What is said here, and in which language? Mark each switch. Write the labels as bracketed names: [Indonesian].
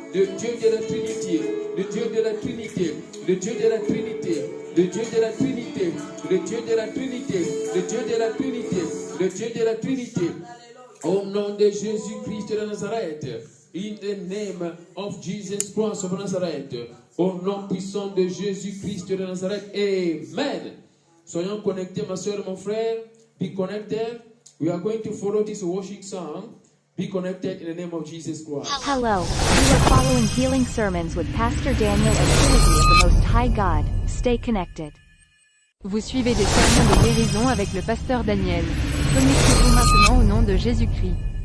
[French] Le Dieu de la Trinité, le Dieu de la Trinité, le Dieu de la Trinité, le Dieu de la Trinité, le Dieu de la Trinité, le Dieu de la Trinité, le Dieu de la Trinité. Au nom de Jésus-Christ de Nazareth, [English] in the name of Jesus Christ of Nazareth, [French] au nom puissant de Jésus-Christ de Nazareth, amen. Soyons connectés, ma soeur, mon frère. [English] Be connected. We are going to follow this worship song. Be connected in the name of Jesus Christ. Hello, you are following Healing Sermons with Pastor Daniel and Trinity of the Most High God. Stay connected. [French] Vous suivez des sermons de guérison avec le pasteur Daniel. Connectez-vous maintenant au nom de Jésus-Christ.